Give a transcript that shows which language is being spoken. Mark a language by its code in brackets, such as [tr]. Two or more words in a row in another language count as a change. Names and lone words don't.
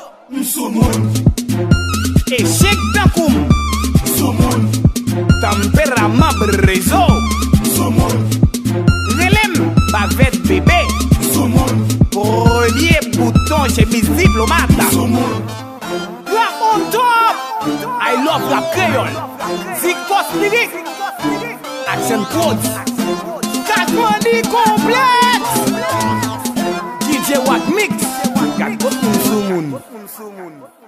[ht] Msoumoun. Echec tankou m. Msoumoun. Tanperaman brezo. Msoumoun. Relem, bavèt bebe. Msoumoun. Premye bouton chemise diplomate. Msoumoun. [en] Rap on top. I love rap créole. Victor Lyric. Action Codes. Kat Money Complex. D J Watt Mix. [ht] Kat Codes Msoumoun. moun sou moun.